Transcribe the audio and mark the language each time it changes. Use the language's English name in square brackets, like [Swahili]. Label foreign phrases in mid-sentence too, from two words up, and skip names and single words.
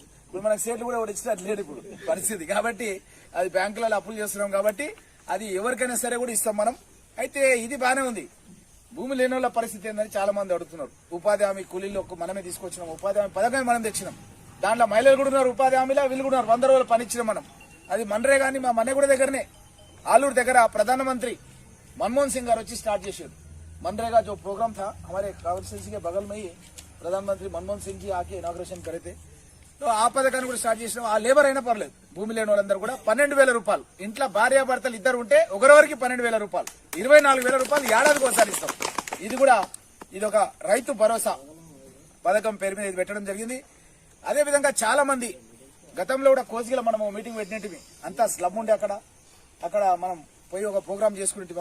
[Telugu] ఇప్పుడు మనకు సేట్లు కూడా ఒకటి ఇచ్చినట్టు లేదు ఇప్పుడు పరిస్థితి. కాబట్టి అది బ్యాంకులలో అప్పులు చేస్తున్నాం కాబట్టి అది ఎవరికైనా సరే కూడా ఇస్తాం మనం. అయితే ఇది బానే ఉంది. భూమి లేని వాళ్ళ పరిస్థితి ఏంటని చాలా మంది అడుగుతున్నారు. ఉపాధి హామీ కూలీలు మనమే తీసుకొచ్చినాం. ఉపాధి హామీ పథకాన్ని మనం తెచ్చినాం. దాంట్లో మహిళలు కూడా ఉన్నారు ఉపాధి హామీలో, వీళ్ళు కూడా ఉన్నారు. 100 రోజులు పని ఇచ్చినాం మనం. అది మన్రే గాని మా మన్నెగూడ దగ్గరనే, ఆలూరు దగ్గర ప్రధానమంత్రి मनमोहन सिंह गाరు వచ్చి స్టార్ట్ చేశారు. [Hindi] मनरेगा जो प्रोग्राम था हमारे कॉन्स्टिट्यूंसी के बगल में ही प्रधानमंत्री मनमोहन सिंह जी आके इनाग्रेशन करे थे. [Telugu] तो ఆ పథకాన్ని కూడా స్టార్ట్ చేసినాం. ఆ లేబర్ అయినా పర్లేదు, భూమి లేని వాళ్ళందరూ కూడా 12,000 రూపాయలు. ఇంట్లో భార్యాభర్తలు ఇద్దరు ఉంటే ఒకరివరికి 12,000 రూపాయలు, 24,000 రూపాయలు ఏడాదికి ఒకసారి ఇస్తాం. ఇది కూడా ఇదొక రైతు భరోసా పథకం పేరు మీద ఇది పెట్టడం జరిగింది. అదేవిధంగా చాలా మంది గతంలో కూడా కోసిగిలో మనం మీటింగ్ పెట్టినట్టు అంతా స్లమ్ ఉండే అక్కడ మనం పోయి ఒక ప్రోగ్రామ్ చేసుకునేటివి.